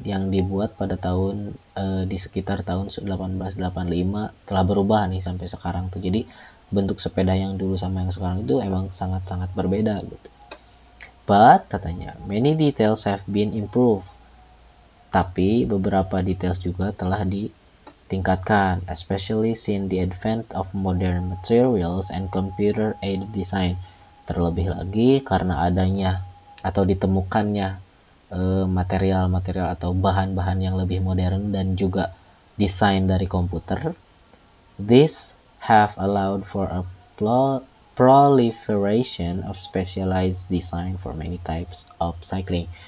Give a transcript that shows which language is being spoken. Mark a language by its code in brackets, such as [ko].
[id] dibuat pada tahun di sekitar tahun 1885, telah berubah nih sampai sekarang tuh. Jadi bentuk sepeda yang dulu sama yang sekarang itu emang sangat-sangat berbeda gitu. [en] But [id] katanya [en] many details have been improved. [id] Tapi beberapa details juga telah ditingkatkan, [en] especially since the advent of modern materials and computer-aided design. [id] Terlebih lagi karena adanya atau ditemukannya material-material atau bahan-bahan yang lebih modern dan juga desain dari komputer. [en] This have allowed for a proliferation of specialized design for many types of cycling.